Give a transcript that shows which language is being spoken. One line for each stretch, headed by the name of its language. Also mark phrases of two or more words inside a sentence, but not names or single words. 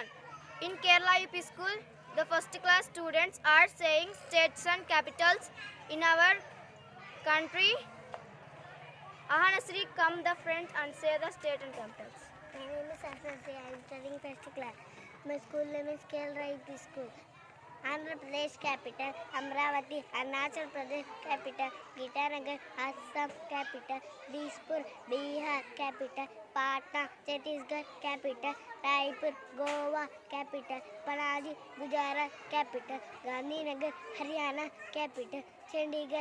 English: In Kerala UP school, the first class students are saying states and capitals in our country. Ahanasri, come the front and say the state and capitals. My name is Asasri. I am studying first class. My school name is Kerala UP school. Andhra Pradesh capital, Amravati. Arunachal Pradesh capital, Gitanagar. Assam capital, Dispur. Bihar capital, Patna. Chhattisgarh capital, Raipur. Goa capital, Panaji. Gujarat capital, Gandhinagar. Haryana capital, Chandigarh.